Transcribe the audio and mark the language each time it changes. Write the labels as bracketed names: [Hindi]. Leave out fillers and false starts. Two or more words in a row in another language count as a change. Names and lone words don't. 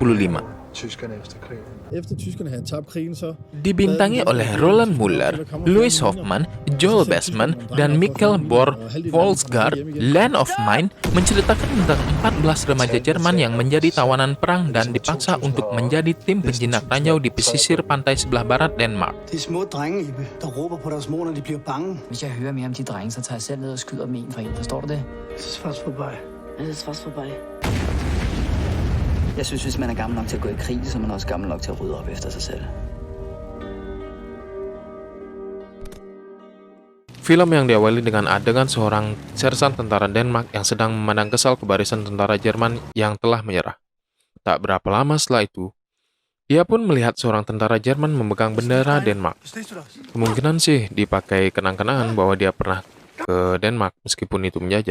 [Indonesian] Dibintangi oleh Roland Muller, Louis Hoffman, Joel Bassman, dan Mikkel Bor Volsgaard, Land of Mine menceritakan tentang 14 remaja Jerman yang menjadi tawanan perang dan dipaksa untuk menjadi tim penjinak ranjau di pesisir pantai sebelah barat Denmark. [Danish] Det er små drenge, Ebbe, der råber på deres mor, når de bliver bange. Hvis jeg hører mere om de drenge, så tager jeg selv ned og skyder dem en for en. Forstår du det? Det er fast forbi. Det er fast forbi. Jeg synes, hvis man er gammel nok til at gå i krig, så er man også gammel nok til at rydde op efter sig selv. [Indonesian] Film yang diawali dengan adegan seorang sersan tentara Denmark yang sedang memandang kesal ke barisan tentara Jerman yang telah menyerah. Tak berapa lama setelah itu, dia pun melihat seorang tentara Jerman memegang bendera Denmark. Kemungkinan sih dipakai kenang-kenangan bahwa dia pernah ke Denmark meskipun itu menjajah.